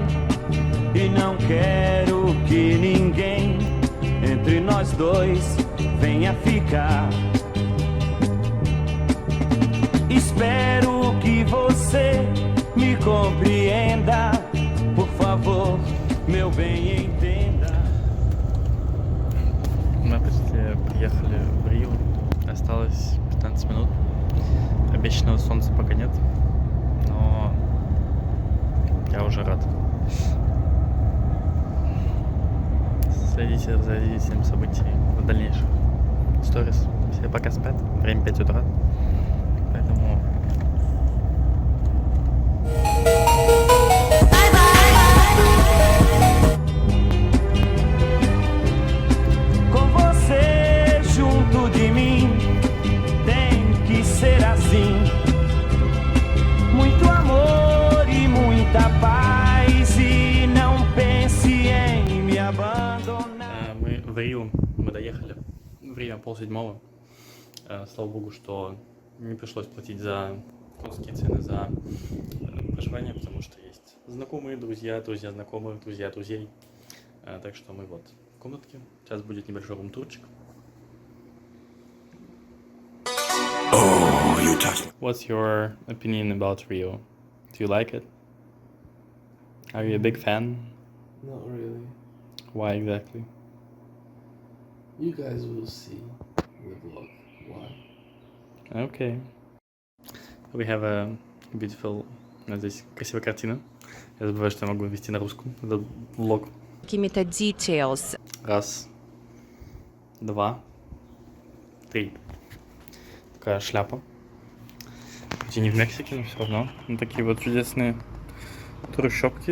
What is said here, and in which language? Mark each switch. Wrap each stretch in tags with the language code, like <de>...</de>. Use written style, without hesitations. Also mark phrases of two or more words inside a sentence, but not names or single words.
<pt>E não quero que ninguém entre nós dois venha ficar. Espero que você me compreenda. Por favor, meu bem, entenda.</pt> <ru>Мы почти приехали в Рио. Осталось 15 минут. Обещанного солнца пока нет, но я уже рад. Следите за развитием событий в дальнейших сторис. Все пока спят, время 5 утра, поэтому...</ru> <pt>Com você junto de mim, tem que ser assim. Muito amor e muita paz, e não pense em me abandonar.</pt> <ru>Мы в Рио, мы доехали. Время 6:30. Слава богу, что не пришлось платить за конские цены за проживание, потому что есть знакомые, друзья, друзья знакомых, друзья друзей. Так что мы вот в комнатке. Сейчас будет небольшой рум-турчик.</ru> <en>What's your opinion about Rio? Do you like it? Are you a big fan? Not really. Why exactly? You guys will see the vlog. Why? Okay. We have a beautiful...</en> <ru>Здесь красивая картина. Я забываю, что я могу вести на русском этот влог. Какими-то details. Раз, два, три. Такая шляпа. Хоть и не в Мексике, но все равно. Вот такие вот чудесные трущобки.</ru>